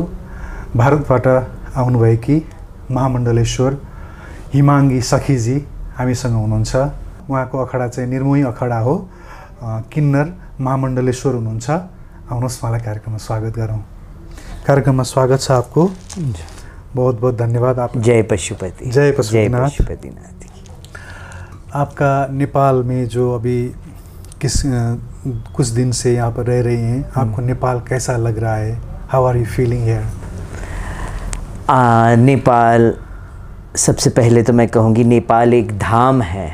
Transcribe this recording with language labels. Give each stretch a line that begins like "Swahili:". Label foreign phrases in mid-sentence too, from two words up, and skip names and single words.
Nepali: भारतबाट आउनुभएकी महामण्डलेश्वर हिमाङ्गी सखीजी हामीसँग हुनुहुन्छ। उहाँको अखडा चाहिँ निर्मोही अखडा हो। किन्नर महामण्डलेश्वर हुनुहुन्छ। आउनुहोस् उहाँलाई कार्यक्रममा स्वागत गरौँ। कार्यक्रममा स्वागत छ
Hindi: आपको। बहुत बहुत धन्यवाद। आप जय पशुपति। जय पशुपतिनाथ। आपका नेपाल में जो अभी कुछ दिन से यहाँ पर रह रही हैं, आपको नेपाल कैसा लग रहा है?
English: How are you feeling here?
Hindi: नेपाल, सबसे पहले तो मैं कहूँगी नेपाल एक धाम है।